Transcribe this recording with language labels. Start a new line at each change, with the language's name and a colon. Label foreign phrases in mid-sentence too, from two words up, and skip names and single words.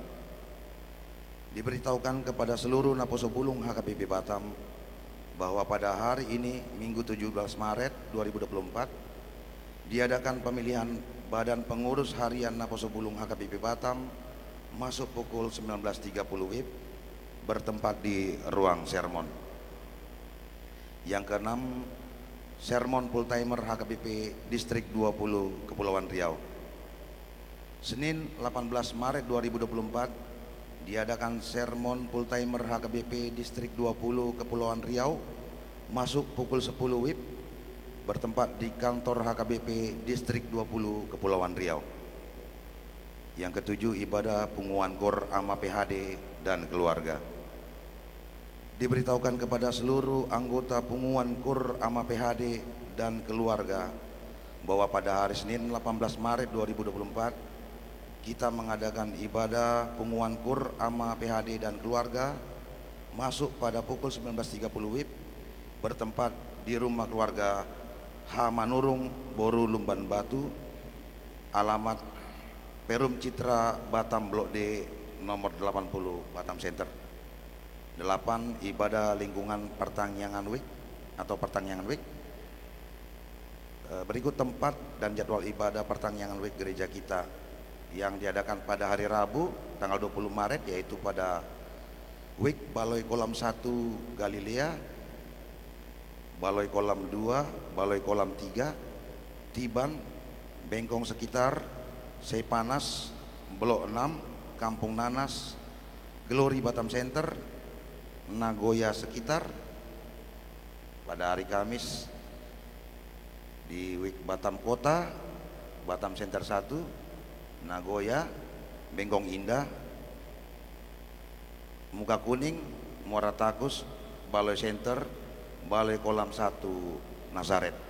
Indonesian: Diberitahukan kepada seluruh Naposo Bulung HKBP Batam bahwa pada hari ini, Minggu 17 Maret 2024, diadakan pemilihan Badan Pengurus Harian Naposo Bulung HKBP Batam masuk pukul 19.30 WIB bertempat di ruang sermon. Yang keenam, sermon
English: full timer
Indonesian: HKBP Distrik 20 Kepulauan Riau. Senin 18 Maret 2024 diadakan sermon
English: full timer
Indonesian: HKBP Distrik 20 Kepulauan Riau masuk pukul 10 WIB bertempat di kantor HKBP Distrik 20 Kepulauan Riau. Yang ketujuh, ibadah punguan KOR ama PHD dan keluarga. Diberitahukan kepada seluruh anggota punguan KOR ama PHD dan keluarga bahwa pada hari Senin 18 Maret 2024 kita mengadakan ibadah punguan KOR ama PHD dan keluarga masuk pada pukul 19.30 WIB bertempat di rumah keluarga H. Manurung, Boru Lumban Batu, alamat Perum Citra Batam Blok D nomor 80 Batam Center. 8. Ibadah lingkungan Pertangyangan Week atau Pertangyangan Week. Berikut tempat dan jadwal ibadah Pertangyangan Week gereja kita yang diadakan pada hari Rabu tanggal 20 Maret, yaitu pada Week Baloi Kolam 1 Galilea, Baloi Kolam 2, Baloi Kolam 3, Tiban, Bengkong sekitar, Sepanas, Blok 6, Kampung Nanas, Glory Batam Center, Nagoya sekitar. Pada hari Kamis di Week Batam Kota, Batam Center 1, Nagoya, Bengkong Indah, Muka Kuning, Muara Takus, Baloi Center, Baloi Kolam 1 Nazaret.